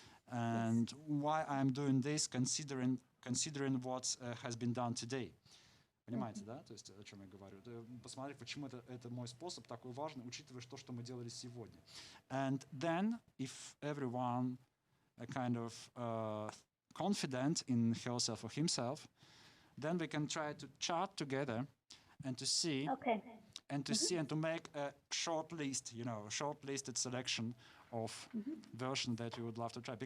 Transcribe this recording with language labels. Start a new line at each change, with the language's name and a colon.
English: And why I'm doing this, considering what has been done today.
Russian: Понимаете, да? То есть о чем я говорю? Посмотреть, почему это мой способ такой важный, учитывая то, что мы делали сегодня.
English: And then, if everyone kind of confident in herself or himself, then we can try to chart together and to see and to see and to make a short list, short-listed selection of version that we would love to try.